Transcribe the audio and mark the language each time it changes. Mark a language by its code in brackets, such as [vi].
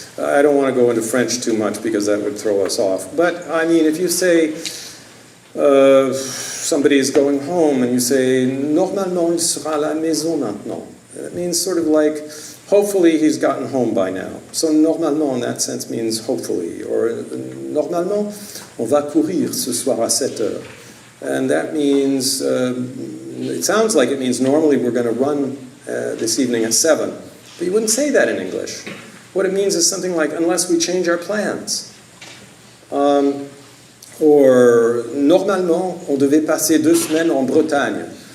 [en] I don't want to go into French too much because that would throw us off. But, I mean, if you say somebody is going home and you say, [fr] normalement il sera à la maison maintenant. [en] It means sort of like, hopefully he's gotten home by now. So normalement in that sense means hopefully. [fr] Or normalement, on va courir ce soir à 7 heures. [en] And that means, it sounds like it means normally we're going to run this evening at 7. But you wouldn't say that in English. What it means is something like, unless we change our plans. [fr] Or, normalement, on devait passer 2 semaines en Bretagne.